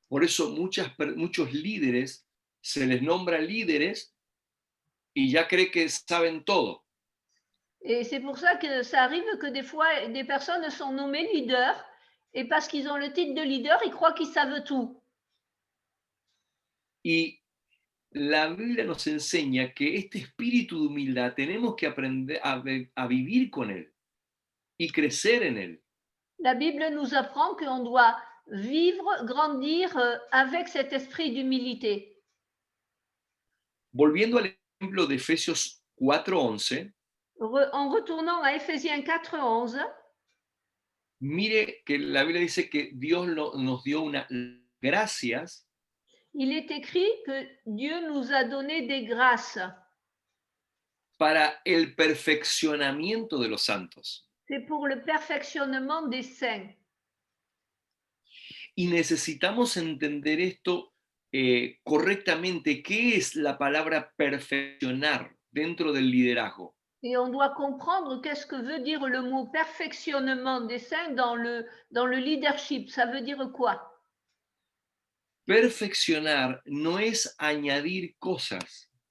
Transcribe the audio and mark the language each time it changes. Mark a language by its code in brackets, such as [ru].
[es] Por eso muchos líderes se les nombra líderes y ya cree que saben todo. [fr] Et c'est pour ça que ça arrive que des fois, des personnes sont nommées leaders et parce qu'ils ont le titre de leader, ils croient qu'ils savent tout. [es] Y la Biblia nos enseña que este espíritu de humildad tenemos que aprender a vivir con él y crecer en él. [fr] La Bible nous apprend qu'on doit vivre, grandir avec cet esprit d'humilité. [es] Volviendo al ejemplo de Efesios 4:11, [fr] En retournant à Éphésiens 4:11, [es] mire que la Biblia dice que Dios nos dio unas gracias [fr] il est écrit que Dieu nous a donné des grâces. [es] para el perfeccionamiento de los santos. [fr] C'est pour le perfectionnement des saints. [es] Y necesitamos entender esto correctamente. ¿Qué es la palabra perfeccionar dentro del liderazgo? [fr] Et on doit comprendre qu'est-ce que veut dire le mot perfectionnement des saints dans le leadership. Ça veut dire quoi? [es] Perfeccionar no es añadir cosas.